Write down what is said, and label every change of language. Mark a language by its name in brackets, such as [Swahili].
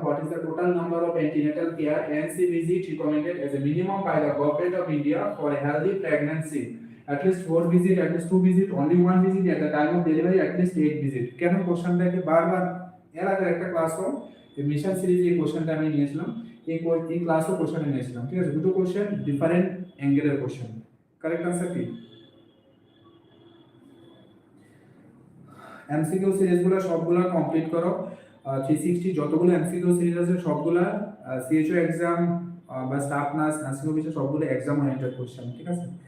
[English] What is the total number of antenatal care ANC visit recommended as a minimum by the government of India for a healthy pregnancy? at least 4 visit, at least 2 visit, only 1 visit, at the time of delivery at least 8 visit। [Bangla] কেন কোশ্চেনটাকে বারবার, এর আগে একটা ক্লাসও এই mission সিরিজে এই কোশ্চেনটা আমি নিয়েছিলাম, এই ক্লাসও কোশ্চেন নিয়েছিলাম, ঠিক আছে, দুটো question different অ্যাঙ্গেলের question. Correct answer কি? এমসিকিউ সিরিজগুলো সবগুলো কমপ্লিট করো, 360 যতগুলো এমসিকিউ সিরিজ আছে সবগুলা সিএইচও এক্সাম বা স্টাফ নার্স নার্সিং অফিসার সবগুলো এক্সাম ওরিয়েন্টেড কোশ্চেন, ঠিক আছে।